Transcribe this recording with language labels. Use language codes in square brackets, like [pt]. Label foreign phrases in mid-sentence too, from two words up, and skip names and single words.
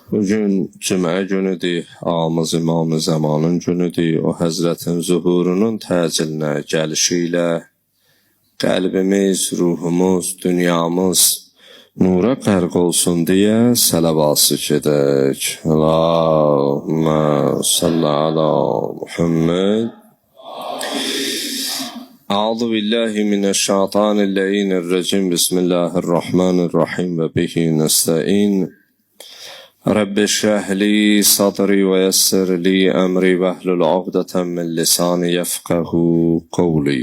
[az] Bugün cümə günüdür, ağamız İmam-ı Zamanın günüdür. O Həzrətin zuhurunun təcilinə gəlişi ilə qəlbimiz, ruhumuz, dünyamız nura qərq olsun deyə sələvat edək. [ar] اللهم صل على محمد. أعوذ بالله من الشيطان الرجيم. بسم الله الرحمن الرحيم وبه نستعين. رب اشرح لي صدري ويسر لي أمري واحلل عقدة من لساني يفقهوا قولي.